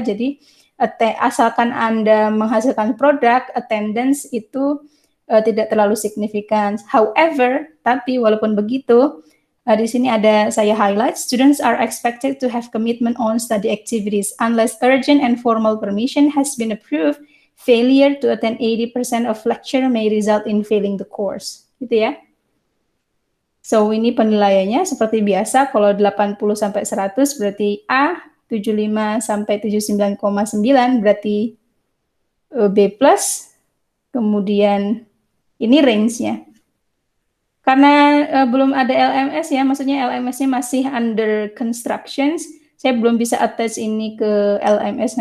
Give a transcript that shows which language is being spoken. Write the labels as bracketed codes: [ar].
[id] Jadi asalkan Anda menghasilkan produk, attendance itu tidak terlalu signifikan. [en] However, [id] tapi walaupun begitu, di sini ada saya highlight, [en] students are expected to have commitment on study activities. Unless urgent and formal permission has been approved, failure to attend 80% of lecture may result in failing the course. [id] Gitu ya. So, ini penilaiannya seperti biasa, kalau 80 sampai 100 berarti A, 75 sampai 79,9 berarti B+, kemudian ini range-nya. Karena belum ada LMS ya, maksudnya LMS-nya masih under constructions, saya belum bisa attach ini ke LMS.